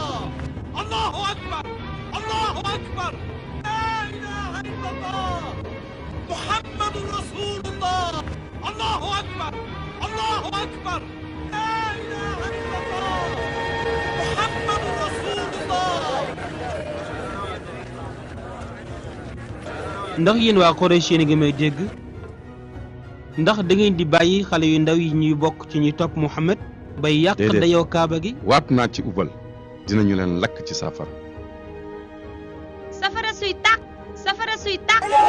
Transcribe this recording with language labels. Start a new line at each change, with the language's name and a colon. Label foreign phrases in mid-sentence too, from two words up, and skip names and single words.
Arabic: الله أكبر الله أكبر لا إله إلا الله محمد رسول الله. الله أكبر الله أكبر لا إله إلا الله محمد رسول الله.
Wolof: ndax yéen waa Quraysh yéen a ngi may dégg ndax da ngeen di bàyyi xale yu ndaw yi ñuy bokk ci ñuy topp Muhammad bay yàq dayoo kaaba gi. waat naa ci ubal dinañu leen lakk ci safara. safara suy tàkk safara suy tàkk.